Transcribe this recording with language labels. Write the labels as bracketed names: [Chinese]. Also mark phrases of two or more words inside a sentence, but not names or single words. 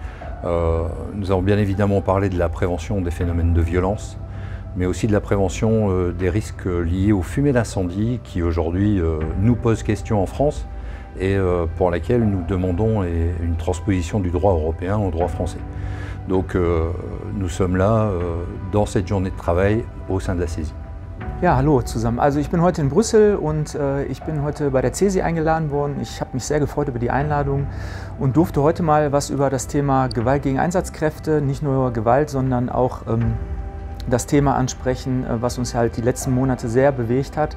[French] Nous avons bien évidemment parlé de la prévention des phénomènes de violence, mais aussi de la prévention des risques liés aux fumées d'incendie qui aujourd'hui nous posent question en France et pour laquelle nous demandons une transposition du droit européen au droit français. Donc nous sommes là dans cette journée de travail au sein de la CESI. [German] Ja, hallo zusammen. Also ich bin heute in Brüssel und ich bin heute bei der CESI eingeladen worden. Ich habe mich sehr gefreut über die Einladung und durfte heute mal was über das Thema Gewalt gegen Einsatzkräfte, nicht nur Gewalt, sondern auch das Thema ansprechen, was uns halt die letzten Monate sehr bewegt hat.